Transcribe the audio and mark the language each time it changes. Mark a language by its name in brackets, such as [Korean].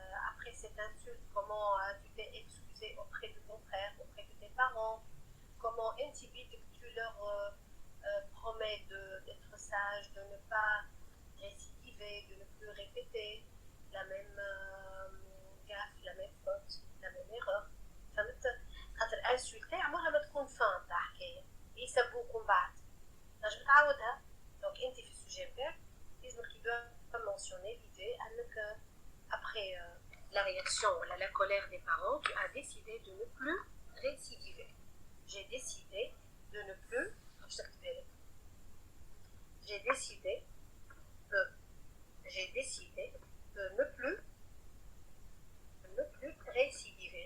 [French] Après cette insulte, comment tu t'es excusé auprès de ton frère, auprès de tes parents, comment tu leur promets d'être sage, de ne pas récidiver, de ne plus répéter la même gaffe, la même faute, la même erreur. [Arabic] فهمت؟ خاطر انسولتي عمرها ما تكون فان تاع حكايه يسبوك ومن بعد تنجم تعاودها. دونك انت في السوجي نتاعك لازمك [French] tu dois mentionner l'idée انك après la réaction ou la colère des parents, tu as décidé de ne plus récidiver. J'ai décidé de ne plus j'ai décidé de ne plus récidiver.